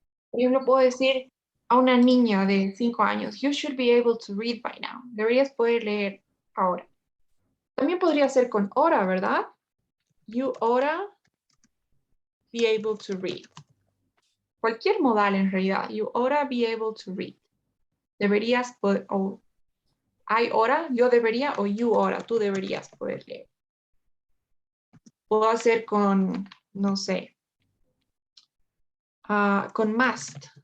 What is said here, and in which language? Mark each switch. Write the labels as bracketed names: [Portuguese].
[Spanish] Por ejemplo, puedo decir a una niña de 5 años, [English] you should be able to read by now. [Spanish] Deberías poder leer ahora. También podría ser con hora, ¿verdad? [English] You oughta be able to read. [Spanish] Cualquier modal en realidad. [English] You oughta be able to read. [Spanish] Deberías poder, [English] I oughta, [Spanish] yo debería, o [English] you oughta, [Spanish] tú deberías poder leer. Puedo hacer con, no sé, con must.